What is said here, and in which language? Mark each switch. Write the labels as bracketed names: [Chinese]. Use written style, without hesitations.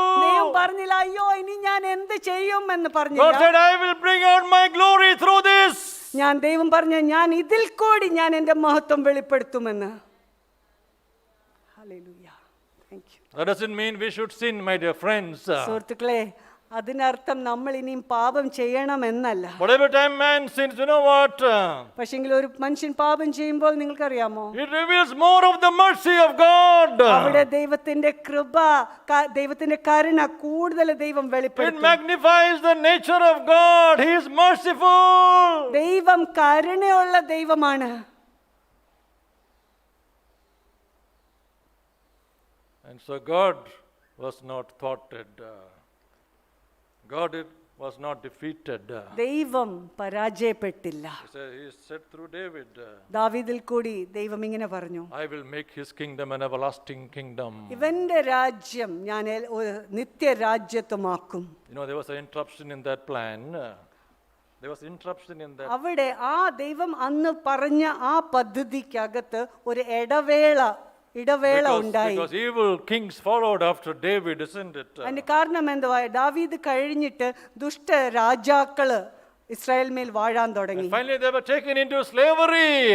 [Malayalam] ദൈവം പറഞ്ഞില്ല, അയ്യോ ഇനി ഞാൻ എന്ത് ചെയ്യും എന്ന് [English] God [Malayalam] പറഞ്ഞില്ല. [English] said, I will bring out my glory through this. [Malayalam] ദൈവം പറഞ്ഞു, ഞാൻ ഇതിൽ കൂടി ഞാൻ എൻ്റെ മഹത്വം വെളിപ്പെടുത്തുമെന്ന്. [English] Hallelujah. Thank you. That doesn't mean we should sin, my dear friends. [Malayalam] സുഹൃത്തുക്കളെ, അതിനർത്ഥം നമ്മൾ ഇനിയും പാപം ചെയ്യണമെന്നല്ല. [English] But every time man sins, you know what? [Malayalam] പക്ഷെങ്കിൽ ഒരു മനുഷ്യൻ പാപം ചെയ്യുമ്പോൾ നിങ്ങൾക്കറിയാമോ, [English] It reveals more of the mercy of God. [Malayalam] അവിടെ ദൈവത്തിന്റെ കൃപ, ദൈവത്തിന്റെ കരുണ കൂടുതൽ ദൈവം [English] It [Malayalam] വെളിപ്പെടുത്തും. [English] magnifies the nature of God. He is merciful. [Malayalam] ദൈവം കരുണയുള്ള ദൈവമാണ്. [English] And so God was not thwarted. God was not defeated. [Malayalam] ദൈവം പരാജയപ്പെട്ടില്ല. [English] He said through David, [Malayalam] ദാവീദിൽ കൂടി ദൈവം ഇങ്ങനെ പറഞ്ഞു, [English] I will make his kingdom an everlasting kingdom. [Malayalam] ഇവന്റെ രാജ്യം ഞാൻ ഒരു നിത്യരാജ്യത്വമാക്കും. [English] You know, there was an interruption in that plan. There was interruption in that. [Malayalam] അവിടെ ആ ദൈവം അന്ന് പറഞ്ഞ ആ പദ്ധതിക്കകത്ത് ഒരു ഇടവേള ഉണ്ടായി. [English] Because evil kings followed after David, isn't it? [Malayalam] അതിന്റെ കാരണം എന്തുവാ? ദാവീദ് കഴിഞ്ഞിട്ട് ദുഷ്ട രാജാക്കള് ഇസ്രായേൽ മേൽ വാഴാൻ തുടങ്ങി. [English] Finally they were taken into slavery.